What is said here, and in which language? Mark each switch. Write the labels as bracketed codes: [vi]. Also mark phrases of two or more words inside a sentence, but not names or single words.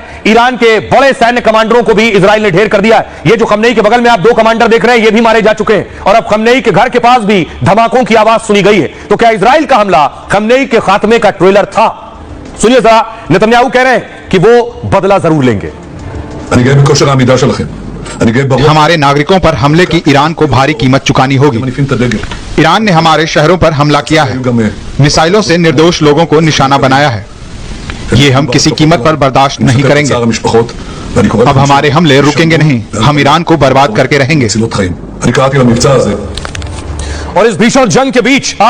[hi] ईरान के बड़े सैन्य कमांडरों को भी इजराइल ने ढेर कर दिया है। ये जो खमनेई के बगल में आप 2 कमांडर देख रहे हैं, ये भी मारे जा चुके हैं और अब खमनेई के घर के पास भी धमाकों की आवाज सुनी गई है। तो क्या इजराइल का हमला खमनेई के खात्मे का ट्रेलर था? सुनिए जरा, नेतन्याहू कह रहे हैं कि वो बदला जरूर लेंगे। [he] אני גאה בכושר העמידה שלכם. אני גאה ברוח [hi] हमारे नागरिकों पर हमले की ईरान को भारी कीमत चुकानी होगी। [he] מניפים את הדגל. [hi] ईरान ने हमारे शहरों पर हमला किया है, [he] היו גם [hi] मिसाइलों से निर्दोष लोगों को निशाना बनाया है। ये हम किसी कीमत पर बर्दाश्त नहीं करेंगे। [he] בצער המשפחות, ואני קורא [hi] अब [he] לכם [hi] हमारे हमले रुकेंगे नहीं, हम ईरान को बर्बाद करके रहेंगे। [he] מצילות חיים. אני קראתי למבצע הזה [hi] और इस भीषण जंग के बीच